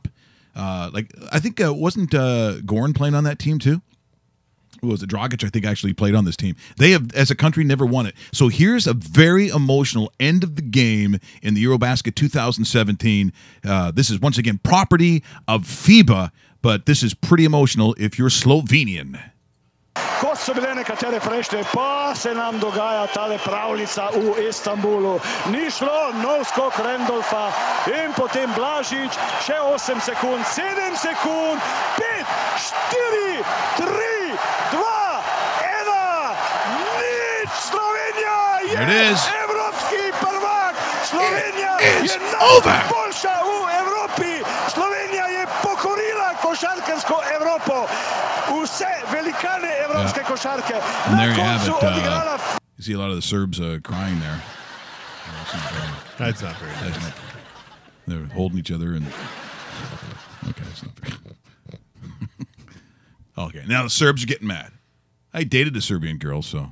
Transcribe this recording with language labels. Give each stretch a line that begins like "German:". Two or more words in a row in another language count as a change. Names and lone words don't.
English: I think wasn't Goran playing on that team too? Who was it? Dragic, I think, actually played on this team. They have, as a country, never won it. So here's a very emotional end of the game in the Eurobasket 2017. This is, once again, property of FIBA, but this is pretty emotional if you're Slovenian.
Slovenian: Ko so bile nekatere prejšnje, pa se nam dogaja tale pravljica v Istanbulu. Ni šlo, nov skok Randolfa in potem Blažič, še 8 sekund, 7 sekund, 5, 4, 3, 2, 1, nič! Slovenija je evropski prvak! Slovenija je najboljša v Evropi! Slovenija je pokorila košarkarsko Evropo! Vse velikane evropske košarke.
English: And there you have it. You see a lot of the Serbs crying there. That's not very nice. They're holding each other and. Okay, that's not very. Okay, now the Serbs are getting mad. I dated a Serbian girl, so.